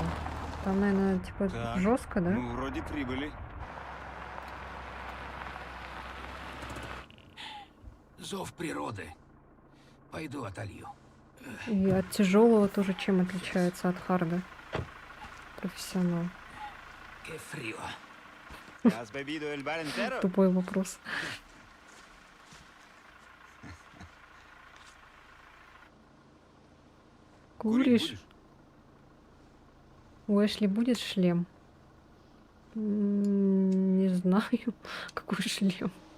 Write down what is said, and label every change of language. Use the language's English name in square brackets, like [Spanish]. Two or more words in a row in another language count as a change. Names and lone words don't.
[Russian] Там, наверное, типа Так, жестко, да? Ну, вроде прибыли. Зов природы. Пойду отолью. И от тяжелого тоже чем отличается от харда? Профессионал. [Spanish] Che frío. ¿Has bebido el bar entero? [Russian] Тупой вопрос. Куришь? будешь? У Эшли будет шлем? Не знаю, какой шлем.